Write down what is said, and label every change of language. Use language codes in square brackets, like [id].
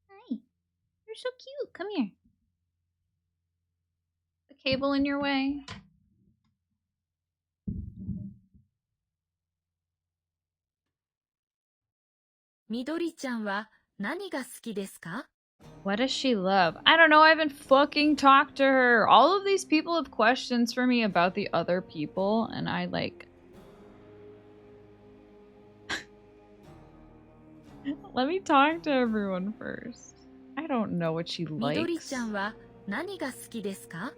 [en] Hi. You're so cute. Come here. The cable in your way. [ja] みどりちゃんは何が好きですか？ [en] What does she love? I don't know. I haven't fucking talked to her. All of these people have questions for me about the other people, and I like. Let me talk to everyone first. I don't know what she [ja] みどり [en] likes. [ja] ちゃんは何が好きですか？